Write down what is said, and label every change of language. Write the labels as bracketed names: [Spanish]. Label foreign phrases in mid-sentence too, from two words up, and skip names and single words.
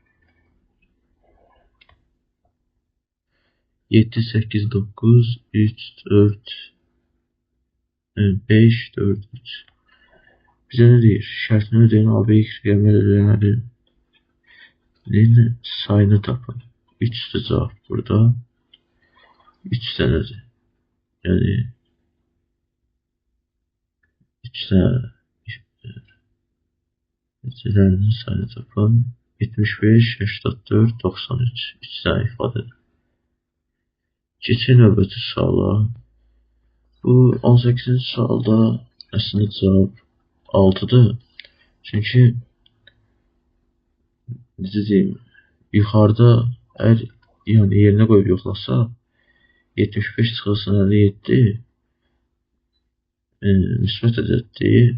[Azerbaijani] 7, 8, 9, 3, 4, 5, 4, 3. Bizə nə deyir? Şərtini ödəyən AB rəqəmlərinin sayını tapın. [Turkish] 3 de cevap burada. 3 tanedir. Yani 3 tane neticelerinin sayını tapın. 75, 84, 93. 3 tane ifadedir. [Azerbaijani] Keçin növbəti suala. Bu 18-ci sualda əslində cavab 6'dır. Çünki necə deyim, yuxarıda əgər yəni yerinə qoyub yoxlasaq 75 çıxılsın 57 müsbət ədəddir.